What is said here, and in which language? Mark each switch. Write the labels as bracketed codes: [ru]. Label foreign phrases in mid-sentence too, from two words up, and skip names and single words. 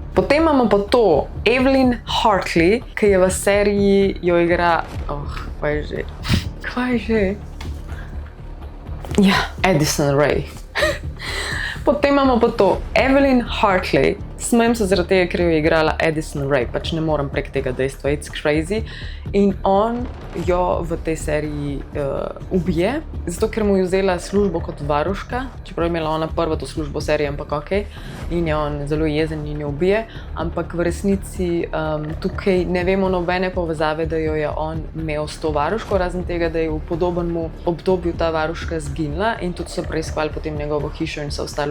[sl] Potem imamo pa to Evelyn Hartley, ki je v seriji jo igra, kaj že? Ja, Addison Rae. Potem imamo pa to Evelyn Hartley. Smejem se zaradi tega, ker jo je igrala Addison Rae, pač ne morem prek tega dejstva, [en] it's crazy. [sl] In on jo v tej seriji ubije, zato ker mu je vzela službo kot varuška, čeprav je imela ona prva to službo v seriji, ampak okej. In je on zelo jezen in jo ubije, ampak v resnici tukaj ne vemo nobene povezave, da jo je on imel s to varuško, razen tega, da je v podobnem obdobju ta varuška zginila in tudi so preiskovali potem njegovo hišo in vse ostalo.